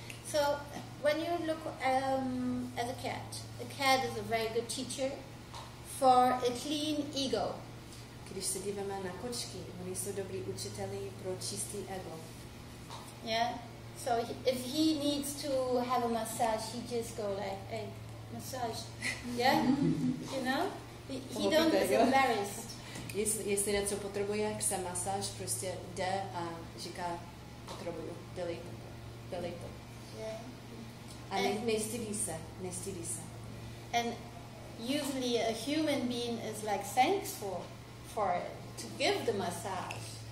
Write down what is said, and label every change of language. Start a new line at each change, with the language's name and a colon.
English: So, when you look as a cat is a very good teacher for a clean ego.
Czech: Když se díváme na kočky, oni jsou dobrý učiteli pro čistý ego.
English: Yeah. So if he needs to have a massage, he just go like, hey, massage. Yeah. You know, he don't is embarrassed.
Czech: Jestli něco potřebuje, chce masáž, prostě jde a říká, potřebuju, dělej to.
English: Yeah.
Czech: A nestydí se.
English: And usually a human being is like thankful for it, to give the massage.